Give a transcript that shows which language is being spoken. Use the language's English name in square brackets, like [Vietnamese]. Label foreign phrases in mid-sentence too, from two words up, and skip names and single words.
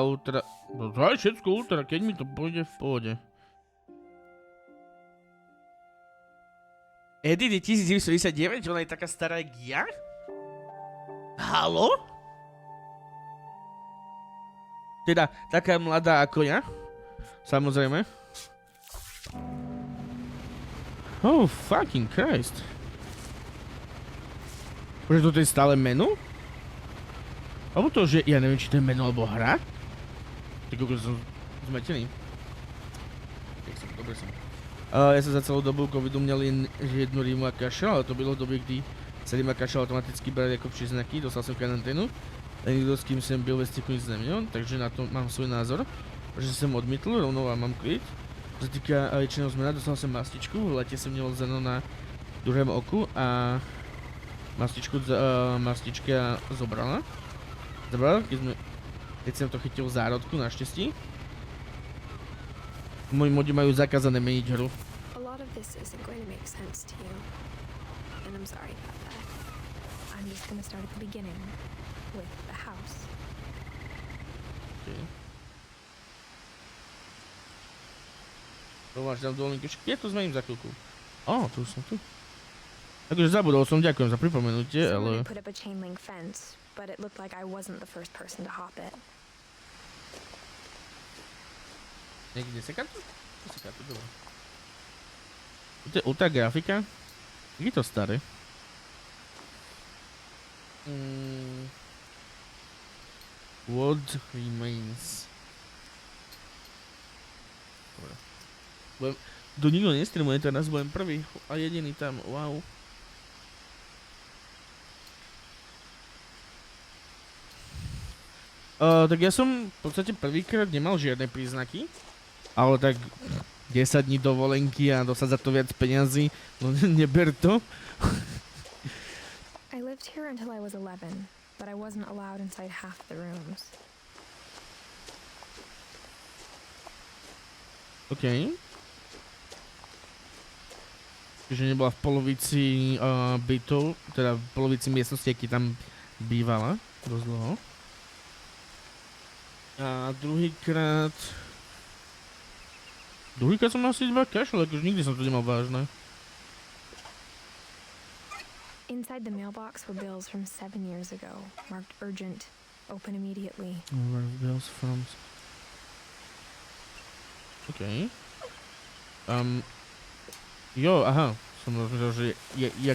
[Slovak] No to je všetko ultra, keď mi to pôjde v pohode. Edith je 1999, ona je taká stará jak ja? Halo? Teda, taká mladá ako ja? Samozrejme. [English] Oh, fucking Christ. [Slovak] Že toto je stále menu? Alebo to, že ja neviem, či to je menu alebo hra? Tak ako som zmetený. Dobre som. Ja sa za celú dobu [Czech] covidu měl jen jednu rýmu a kašel, ale to bylo v době, kdy se rýma kašel automaticky brali jako příznaky, dostal jsem karanténu. A nikdo, s kým jsem byl ve styku, nic neměl, takže na to mám svůj názor. Že jsem odmítl rovnou a mám klid. Co se týká liečeného zmena, dostal jsem mastičku, v létě jsem měl zrno na druhém oku a mastička zobrala. Keď jsem to chytil v zárodku, naštěstí. [Slovak] Moji modi majú zakázané meniť hru. [English] A lot of this isn't going to make sense to you. And I'm sorry about that. I'm just going to start at the beginning with the house. [Slovak] Okay. To máš tam dovolenku. Ja to zmením za chvíľku. Tu som tu. Takže zabudol som, ďakujem za pripomenutie, ale... [English] I put up a chain link fence, but it looked like I wasn't the first person to hop it. [Slovak] Niekde sekátu? Sekátu, dobre. To je ultra grafika? Je to staré? [English] What remains? [Slovak] Dobre. Tu nikto nestreamuje, teraz budem prvý a jediný tam, wow. Tak ja som v podstate prvýkrát nemal žiadne príznaky. Ale tak 10 dní dovolenky a dostať za to viac peňazí, no neber to. [English] I lived here until I was 11, but I wasn't allowed inside half the rooms. [Slovak] OK. Čiže nebola v polovici bytov, teda v polovici miestnosti, aký tam bývala dosť dlho. A druhýkrát som mal asi 2 kašle, akože nikdy som to nemal vážne. [English] Inside the mailbox were bills from 7 years ago, marked urgent, open immediately. Bills from... [Slovak] OK. Aha. Som rozumel, že jak...